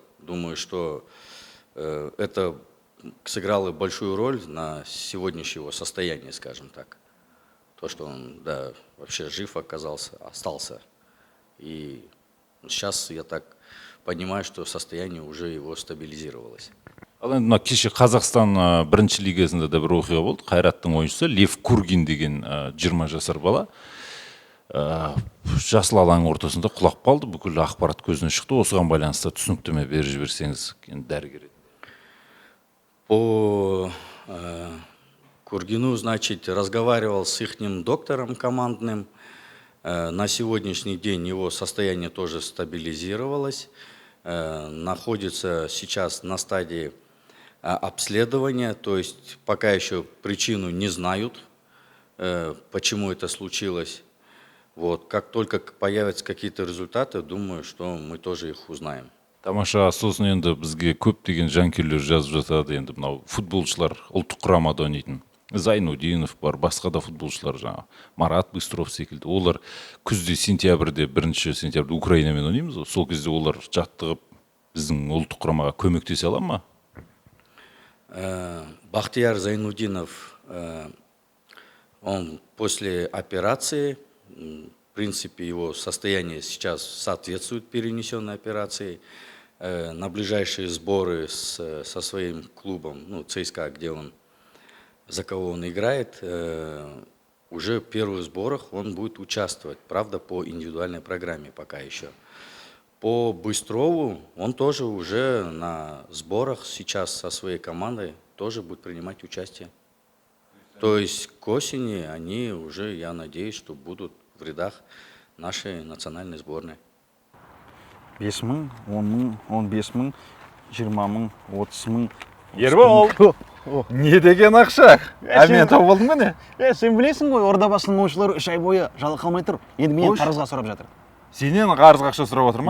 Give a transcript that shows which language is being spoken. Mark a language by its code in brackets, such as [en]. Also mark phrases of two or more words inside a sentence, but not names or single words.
[ru] Думаю, что это сыграло большую роль на сегодняшнее его состояние, скажем так. То, что он, вообще жив остался. И сейчас я так понимаю, что состояние уже его стабилизировалось. [kk] Ал енді кеше Қазақстан бірінші лигасында да бір оқиға болды. Қайраттың ойыншысы Лев Кургин деген 20 жасар бала жасыл алаң ортасында құлап қалды. Бүкіл ақпарат көзіне шықты. Осыған байланысты түсініктеме беріп жіберсеңіз, дәрігер. [ru] По Кургину, разговаривал с ихним доктором командным. На сегодняшний день его состояние тоже стабилизировалось. Находится сейчас на стадии обследования, то есть пока еще причину не знают, почему это случилось. Как только появятся какие-то результаты, думаю, что мы тоже их узнаем. [kk] Тамаша, сосын енді бізге көптеген жанкүйерлер жазып жатады. Енді мынау футболшылар ұлттық құрамада ойнайтын. Зайнудинов бар, басқа да футболшылар жаңа. Марат Быстров секілді. Олар күзде сентябрьде, 1 сентябрьде Украинамен ойнаймыз. Сол кезде олар жаттығып біздің ұлттық құрамаға көмектесе ала ма? [ru] Бахтияр Зайнудинов, он после операции, в принципе, его состояние сейчас соответствует перенесенной операции. На ближайшие сборы со своим клубом, ЦСКА, за кого он играет, уже в первых сборах он будет участвовать, правда, по индивидуальной программе пока еще. По Быстрову он тоже уже на сборах сейчас со своей командой тоже будет принимать участие. То есть к осени они уже, я надеюсь, что будут в рядах нашей национальной сборной. [kk] 5 мың, 10 мың, 15 мың, 20 мың, 30 мың. Ербол! Не деген ақша? Мен тауып алдым міне. Сен білесің ғой, Ордабасының ойыншылары 3 ай бойы жалақы алмай тұр. Енді менен қарызға сұрап жатыр. Сенен қарызға ақша сұрап отыр ма?